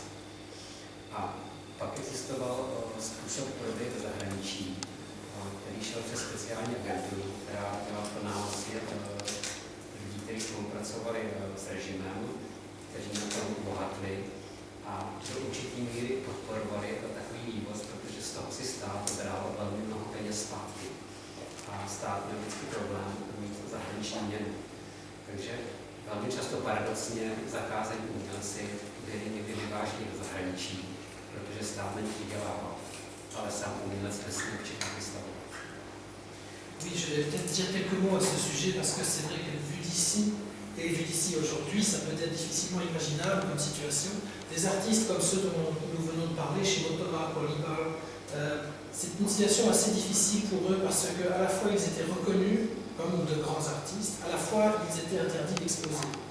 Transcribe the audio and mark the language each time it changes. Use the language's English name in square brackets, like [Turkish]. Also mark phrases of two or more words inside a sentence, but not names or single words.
[Czech] A pak existoval způsob prodeje do zahraničí, který šel přes speciální agenturu, která měla pro nás lidí, kteří spolupracovali s režimem, kteří na tom bohatli a do určitý míry podporovali takový vývoz, protože z toho si stát bral velmi mnoho peněz zpátky. A stát měl vždycky problém mít zahraniční měnu. Takže velmi často paradoxně zakázaní umělci byli někdy vyváženi do zahraničí, protože stát na nich vydělával, ale sám umělec nesmí určitě vystavovat. [French] Oui, je vais peut-être dire quelques mots à ce sujet parce que c'est vrai que vu d'ici, et vu d'ici aujourd'hui, ça peut être difficilement imaginable comme situation. Des artistes comme ceux dont nous venons de parler, Šimitová, Kolíbal, c'est une situation assez difficile pour eux parce qu'à la fois ils étaient reconnus comme de grands artistes, à la fois ils étaient interdits d'exposer.